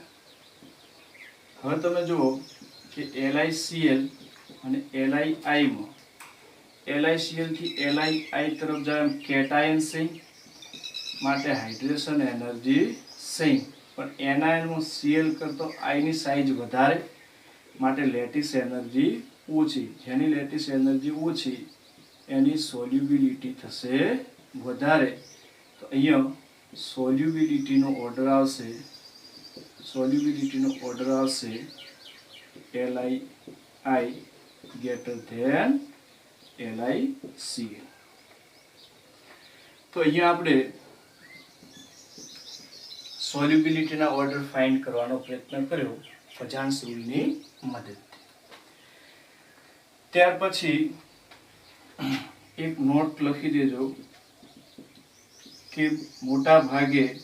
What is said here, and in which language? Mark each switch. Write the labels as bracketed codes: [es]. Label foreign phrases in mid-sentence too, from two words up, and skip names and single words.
[gu] હવે તમે જુઓ કે LiCl અને LiI માં LiCl થી LiI તરફ જાય કેટાયન સિંક માટે [en] hydration energy [gu] સિંક, પણ એનાયનમાં Cl કરતો I ની સાઇઝ વધારે માટે [en] lattice energy [gu] ઓછી. જેની [en] lattice energy [gu] ઓછી એની સોલ્યુબિલિટી થશે વધારે. તો અહીંયા સોલ્યુબિલિટીનો ઓર્ડર આવશે, [en] LiI greater than LiCl. [gu] તો અહીંયા આપણે સોલ્યુબિલિટીના [en] order find [gu] કરવાનો પ્રયત્ન કર્યો ફજાન્સ રૂલની મદદથી. ત્યાર પછી એક નોટ લખી દેજો કે મોટા ભાગે